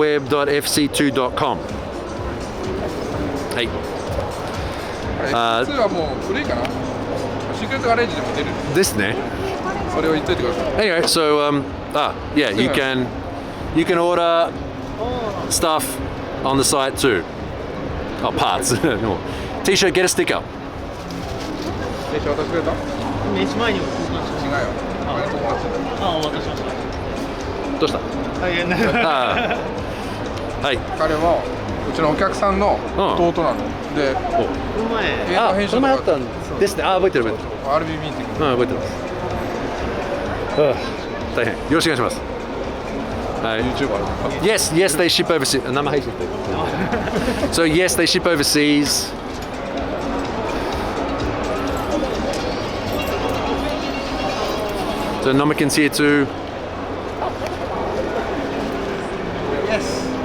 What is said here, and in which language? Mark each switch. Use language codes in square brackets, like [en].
[ja] secretgarageseo.web.fc2.com はい。実はもう古いかな。シークレットガレージでも出る。ですね。それを言っといてください。 [en] Anyway, so yeah, you can order stuff on the site too. Oh, parts. No. T-shirt, get a sticker. [ja] 名刺渡してくれた？名刺前に交換しました。違うよ。前の友達だ。お渡ししました。どうした？大変な。はい。彼はうちのお客さんの弟なので、この前その前あったんですね。覚えてる。 RB ミーティング。覚えてます。大変。よろしくお願いします。はい。 [en] Yes, they ship overseas. [ja] 生配信してる。 [en] So yes, they ship overseas. So Nomiken's here too. Yes.